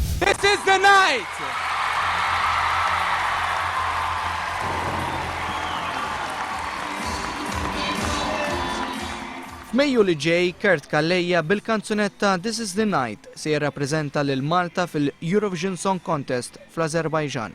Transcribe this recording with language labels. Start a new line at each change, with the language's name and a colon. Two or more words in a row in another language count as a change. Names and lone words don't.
English: This is the night!
Maltese: F'Mejju li ġej, Kurt Calleja bil-kanzunetta This is the Night se jirrappreżenta lil Malta fil-Eurovision Song Contest fl-Azerbajġan.